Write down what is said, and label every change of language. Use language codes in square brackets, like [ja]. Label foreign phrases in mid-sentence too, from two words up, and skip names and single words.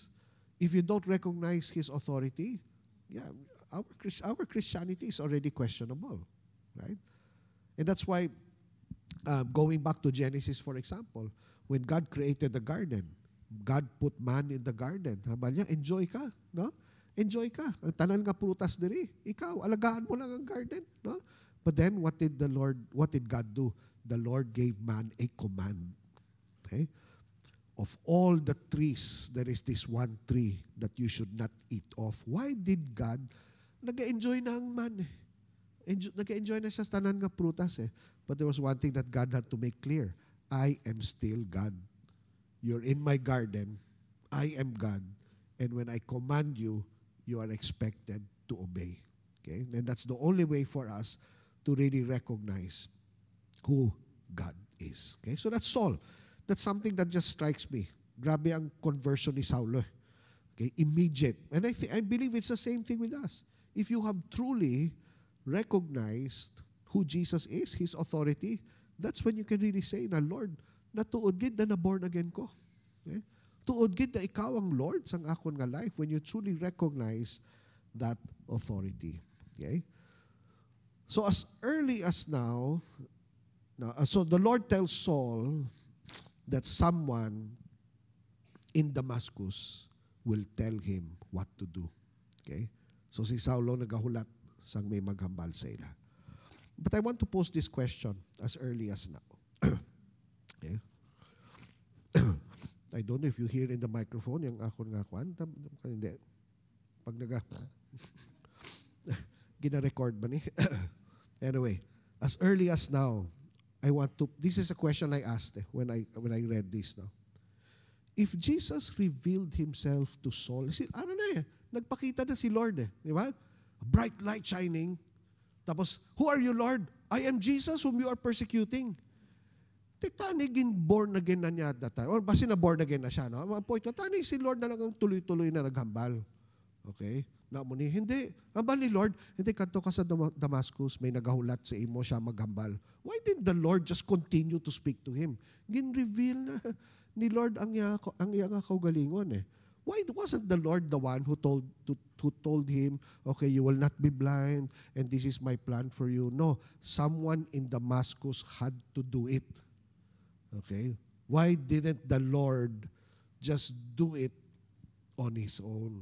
[en] If you don't recognize His authority, our Christianity is already questionable. Right? And that's why, going back to Genesis, for example, when God created the garden, God put man in the garden. [hil] Habang niya, enjoy ka, no? Enjoy ka. Ang tanan nga prutas diri. [tl] Ikaw, alagaan mo lang ang garden, no? [en] But then, what did God do? The Lord gave man a command. Okay? Of all the trees, there is this one tree that you should not eat of. Why did God? [hil] Nag-enjoy na ang man eh. Nag-enjoy na siya sa tanan nga prutas eh. [en] But there was one thing that God had to make clear. I am still God. You're in my garden. I am God. And when I command you, you are expected to obey. Okay? And that's the only way for us to really recognize who God is. Okay? So that's Saul. That's something that just strikes me. [hil] Grabe ang conversion ni Saulo. [en] Okay? Immediate. And I believe it's the same thing with us. If you have truly recognized who Jesus is, His authority, that's when you can really say na, Lord, [hil] natuod gid na [en] born again ko. Okay? [hil] Tuod gid na ikaw ang Lord sang akon nga life [en] when you truly recognize that authority. Okay? So as early as now, so the Lord tells Saul that someone in Damascus will tell him what to do. Okay? [hil] So si Saulo nagahulat sang may maghambal sa ila. [en] But I want to pose this question as early as now. Okay? I don't know if you hear in the microphone [hil] yung akon nga kwan. Hindi. Pag gina-record ba ni? [en] Anyway, as early as now, I want to, this is a question I asked when I read this now. If Jesus revealed Himself to Saul, [hil] ano na nagpakita na si Lord di ba? [en] A bright light shining. Tapos, who are you, Lord? I am Jesus whom you are persecuting. [hil] Tanigin [en] born again [hil] na niya [en] at that time. [hil] Or basi na [en] born again [hil] na siya, no? Ang point ko, tanig si Lord na lang ang tuloy-tuloy na naghambal. Okay? Namuni, hindi. Hambal ni Lord, hindi kanto ka sa Damascus, may nagahulat sa imo siya maghambal. [en] Why didn't the Lord just continue to speak to him? [hil] Gin-reveal na ni Lord ang iyang kaugalingon [en] Why wasn't the Lord the one who told him, okay, you will not be blind, and this is my plan for you? No, someone in Damascus had to do it. Okay? Why didn't the Lord just do it on His own?